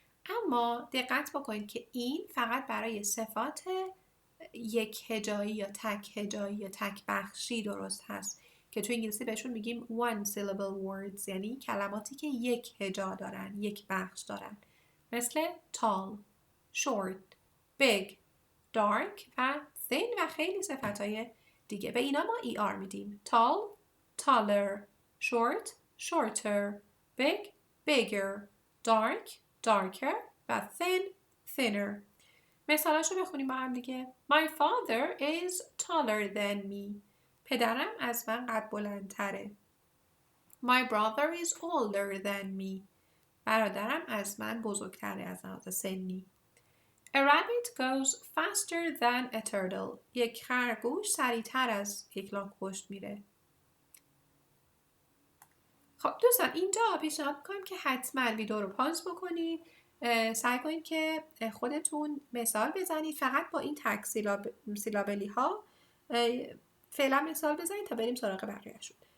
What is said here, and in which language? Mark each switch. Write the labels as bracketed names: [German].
[Persian] اما دقت بکنید که این فقط برای صفات یک هجایی یا تک هجایی یا تک بخشی درست هست که تو انگلیسی بهشون میگیم [English] one syllable words، [Persian] یعنی کلماتی که یک هجا دارن، یک بخش دارن، مثل tall، short، big، dark و thin و خیلی صفتهای دیگه. به اینا ما ER میدیم. [English] tall، taller، short، shorter، big، bigger، dark، darker و thin، thinner. [Persian] مثالاشو بخونیم با هم دیگه. [English] My father is taller than me. [Persian] پدرم از من قد بلندتره. [English] My brother is older than me. [Persian] برادرم از من بزرگتره از لحاظ سنی. [English] A rabbit goes faster than a turtle. [Persian] یک خرگوش سریعتر از یک لاک‌پشت میره. خب دوستان اینجا پیشنهاد میکنم که حتما ویدیو رو پاز بکنید. سعی کنید که خودتون مثال بزنید. فقط با این تک سیلابلی ها فعلا مثال بزنید تا بریم سراغ بقیه‌شون.